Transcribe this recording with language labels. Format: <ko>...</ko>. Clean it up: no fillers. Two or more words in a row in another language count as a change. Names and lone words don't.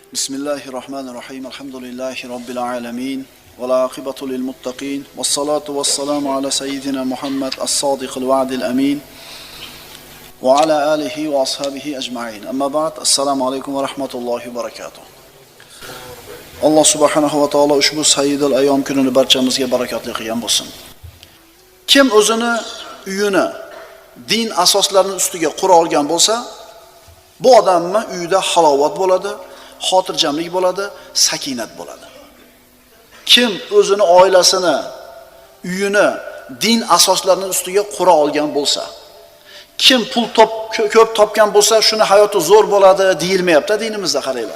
<ar>بسم الله الرحمن الرحيم. الحمد لله رب العالمين. والعاقبة للمتقين. والصلاة والسلام على سيدنا محمد الصادق الوعد الأمين. وعلى آله وأصحابه أجمعين. أما بعد. السلام عليكم ورحمة الله وبركاته. Allah subhanahu ve taala ushbu sayyidul ayyom</ar> <uz>kunini barchamizga barakatli qilgan bo'lsin. Kim o'zini uyini din asoslarining ustiga qura olgan bo'lsa, bu odamning uyida halovat bo'ladi, xotirjamlik bo'ladi, sakinat bo'ladi. Kim o'zini oilasini, uyini din asoslarining ustiga qura olgan bo'lsa, kim pul ko'p topgan bo'lsa, shuni hayoti zo'r bo'ladi deyilmayapti dinimizda, qaranglar.</uz>